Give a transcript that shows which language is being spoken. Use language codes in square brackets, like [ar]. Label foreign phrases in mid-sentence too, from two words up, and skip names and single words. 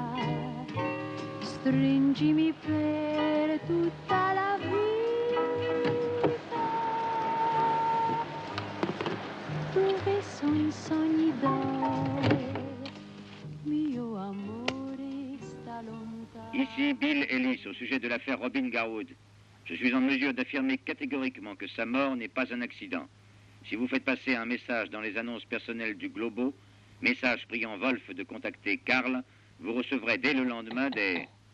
[it] Stringimi per tutta la vita. Dove sono i sogni d'oro? Mio amore sta lontano. [fr] Ici Bill Ellis au sujet de l'affaire Robin Garwood. Je suis en mesure d'affirmer catégoriquement que sa mort n'est pas un accident. Si vous faites passer un message dans les annonces personnelles du Globo, message priant Wolf de contacter Karl, vous recevrez dès le lendemain des...